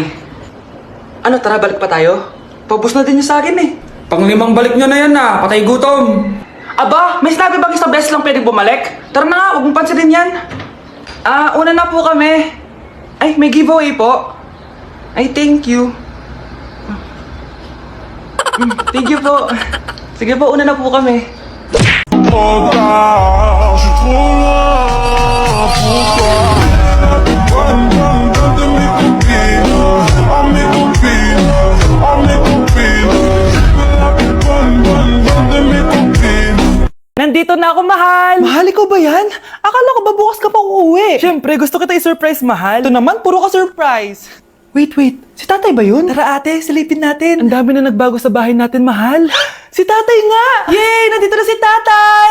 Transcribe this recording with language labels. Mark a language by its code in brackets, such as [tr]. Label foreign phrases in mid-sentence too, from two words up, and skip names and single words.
[tl] Ano, tara balik pa tayo? Paubos na din yung sa akin eh. Panglimang balik nyo na yan patay gutom. Aba, may sinabi bang isang beses lang pwedeng bumalik? Tara na nga, huwag mong pansinin yan. Una na po kami. Ay, may giveaway po. Ay, [en] thank you. Thank you po. [tl] Sige po, una na po kami. [fr] Je suis trop loin pour toi. De mes copines, mes copines, mes copines. De mes copines. [tl] Nandito na ako, mahal! Mahal, ikaw ba yan? Akala ko ba bukas ka pa uuwi? Siyempre, gusto kita i-surprise, mahal. Ito naman, puro ka surprise. Wait. Si tatay ba yun? Tara ate, silipin natin. Ang dami na nagbago sa bahay natin, mahal. Si tatay nga! Yay! Nandito na si tatay!